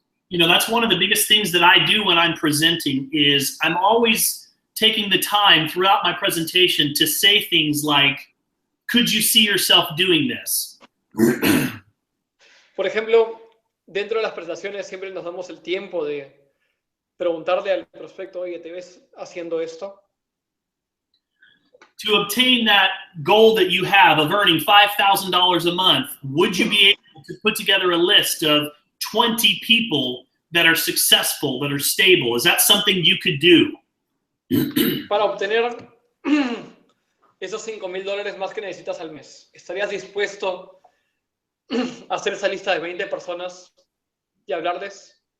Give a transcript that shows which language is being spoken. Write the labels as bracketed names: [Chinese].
[English] You know, that's one of the biggest things that I do when I'm presenting is I'm always taking the time throughout my presentation to say things like, could you see yourself doing this? [Spanish] Por ejemplo, dentro de las presentaciones siempre nos damos el tiempo de preguntarle al prospecto, oye, ¿te ves haciendo esto? [English] To obtain that goal that you have of earning $5,000 a month, would you be able to put together a list of 20 people that are successful, that are stable? Is that something you could do? [Spanish] Para obtener esos $5,000 más que necesitas al mes, ¿estarías dispuesto a hacer esa lista de 20 personas y hablarles?